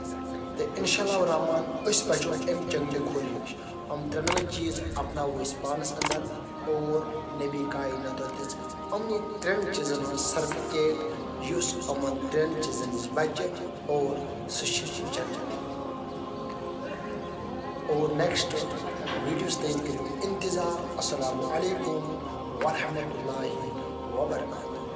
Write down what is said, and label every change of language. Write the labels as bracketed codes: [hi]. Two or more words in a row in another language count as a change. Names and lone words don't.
[ks] تہٕ [ar] اِنشاء اللہ الرحمان [ks] أسۍ بچو اَمہِ چنگل کھوری نِش۔ یِم ترٛٮ۪نوَے چیٖز اپناوو أسۍ پانس انٛدر اور نبی کائناتو دِژ یِمنٕے ترٛٮ۪ن چیٖزن ہٕنٛز سرٹِفکیٹ یُس یِمن ترٛٮ۪ن چیٖزن نِش بچہِ اور سُہ چھِ جنت۔ اور [en] next videos [ks] تانۍ کٔرِو انتظار۔ [ar] السلام علیکم ورحمۃ اللہ وبرکاتہ۔